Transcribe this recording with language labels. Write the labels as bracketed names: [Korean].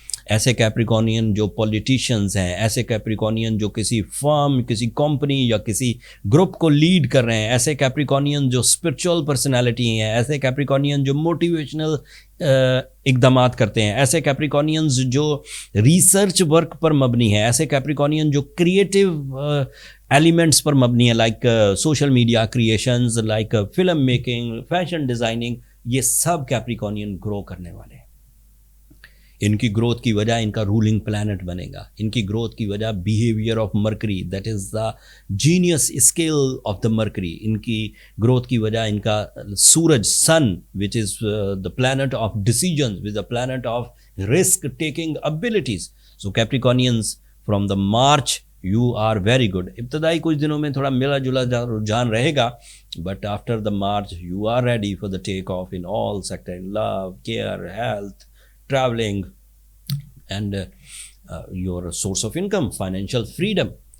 [Urdu] ایسے کیپریکونین جو پولیٹیشنز ہیں, ایسے کیپریکونین جو کسی فرم, کسی کمپنی یا کسی گروپ کو لیڈ کر رہے ہیں, ایسے کیپریکونین جو اسپرچول پرسنالٹی ہیں, ایسے کیپریکونین جو موٹیویشنل اقدامات کرتے ہیں, ایسے کیپریکونینز جو ریسرچ ورک پر مبنی ہیں, ایسے کیپریکونین جو کریٹیو ایلیمنٹس پر مبنی ہیں, like social media creations, like film making, fashion designing, یہ سب کیپریکونین گرو کرنے والے ہیں. ان کی گروتھ کی وجہ ان کا رولنگ پلانٹ بنے گا. ان کی گروتھ کی وجہ [English] Behaviour of Mercury, that is the genius skill of the Mercury. [Urdu] ان کی گروتھ کی وجہ ان کا سورج, [English] Sun, which is the planet of decisions, which the planet of risk taking abilities. So Capricornians from the March you are very good. [Urdu] ابتدائی کچھ دنوں میں تھوڑا ملا جلا رجحان رہے گا, [English] But after the March you are ready for the take off in all sector, in love, care, health, traveling and your source of income, financial freedom.